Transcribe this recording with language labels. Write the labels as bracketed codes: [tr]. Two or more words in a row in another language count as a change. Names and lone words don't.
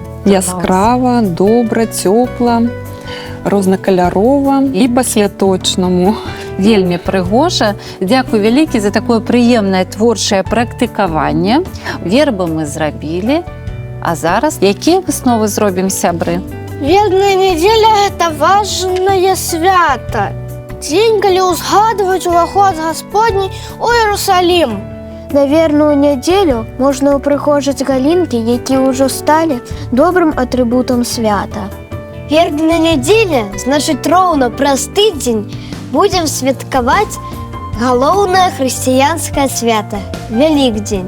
[be] Яскрава, добра, цёпла, рознакаляровая і па-святочнаму. Вельмі прыгожа. Дзякуй вялікі за такое прыемнае творчае практыкаванне. Вербы мы зрабілі. А зараз якія высновы зробім, сябры? [ru] Вербная неделя – это важное свято. [be] Дзень, калі ўзгадваюць уваход Гасподні у Іерусалім. На верную нядзелю можна ўпрыгожыць галінкі, якія ўжо сталі добрым атрыбутам свята. Вербная нядзеля, значыць, роўна праз тыдзень будзем святкаваць галоўнае хрысціянскае свята – Вялікдзень.